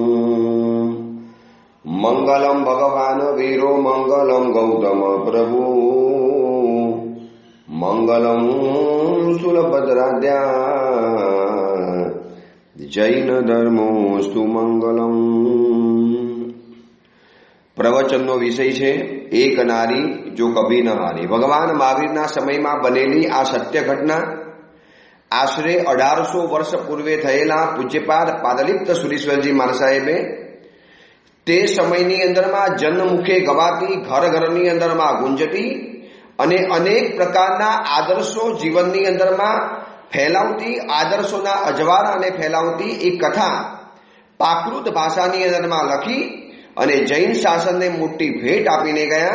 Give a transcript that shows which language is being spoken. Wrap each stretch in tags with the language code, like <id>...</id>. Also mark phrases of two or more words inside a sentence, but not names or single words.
<sa>मंगलम भगवान वीरो मंगलम गौतम प्रभु मंगलम सुलभद्राद्या जैन धर्मोस्तु मंगलम।</sa> <gu>प्रवचनનો વિષય છે એક નારી જો કભી ન હારી। ભગવાન મહાવીરના સમયમાં બનેલી આ સત્ય ઘટના આશરે 1800 વર્ષ પૂર્વે થયેલા પૂજ્યપાદ પાદલિપ્ત સુરીશ્વરજી મહારાજ સાહેબે તે સમયની અંદરમાં જનમુખે ગવાતી ઘર ઘરની અંદરમાં ગુંજતી અને અનેક પ્રકારના આદર્શો જીવનની અંદરમાં ફેલાવતી આદર્શોના અજવાળાને ફેલાવતી એક કથા પ્રાકૃત ભાષાની અંદરમાં લખી અને જૈન શાસનને મોટી ભેટ આપીને ગયા।</gu>